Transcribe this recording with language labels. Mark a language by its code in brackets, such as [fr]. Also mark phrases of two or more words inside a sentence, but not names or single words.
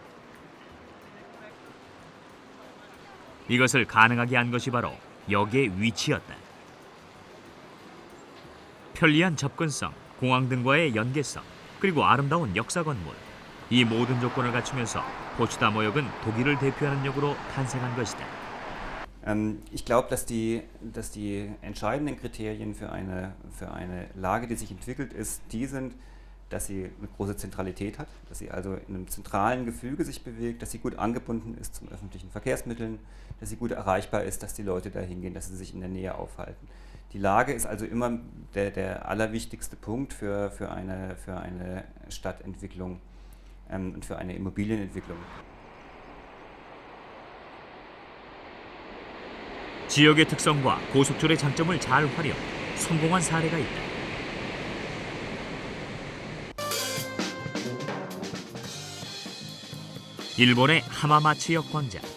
[ko] 이것을 가능하게 한 것이 바로 역의 위치였다. 편리한 접근성, 공항 등과의 연계성, 그리고 아름다운 역사 건물, 이 모든 조건을 갖추면서 포츠다머역은 독일을 대표하는 역으로 탄생한 것이다. [de] Ich glaube, dass die entscheidenden Kriterien für eine Lage, die sich entwickelt, sind, dass sie eine große Zentralität hat, dass sie also in einem zentralen Gefüge sich bewegt, dass sie gut angebunden ist zum öffentlichen Verkehrsmitteln, dass sie gut erreichbar ist, dass die Leute da hingehen, dass sie sich in der Nähe aufhalten. Die Lage ist also immer der allerwichtigste Punkt für eine Stadtentwicklung und für eine Immobilienentwicklung. [ko] 지역의 특성과 고속철의 장점을 잘 활용, 성공한 사례가 있다. 일본의 하마마츠역 광장.